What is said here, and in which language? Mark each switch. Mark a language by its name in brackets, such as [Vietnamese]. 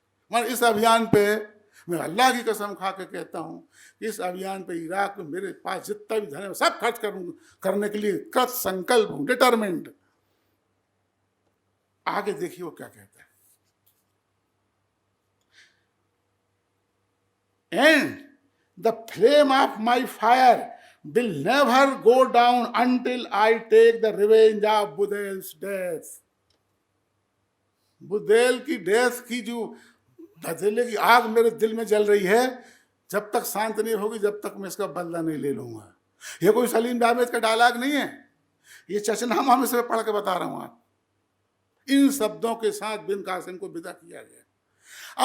[Hindi] मैं इस अभियान पे, मैं अल्लाह की कसम खा के कहता हूँ, इस अभियान पे इराक में मेरे पास जितना भी धन है सब खर्च करने के लिए कृत संकल्प हूँ, डिटरमिन्ड। आगे देखिए वो क्या कहता है। [English] And the flame of my fire will never go down until I take the revenge of Budel's death. [Hindi] बुदेल की डेथ की जो बदले की आग मेरे दिल में जल रही है, जब तक शांत नहीं होगी, जब तक मैं इसका बदला नहीं ले लूंगा। ये कोई सलीम जावेद का डायलॉग नहीं है, ये चचनामा में से पढ़ के बता रहा हूं आप। इन शब्दों के साथ बिन कासिम को विदा किया गया।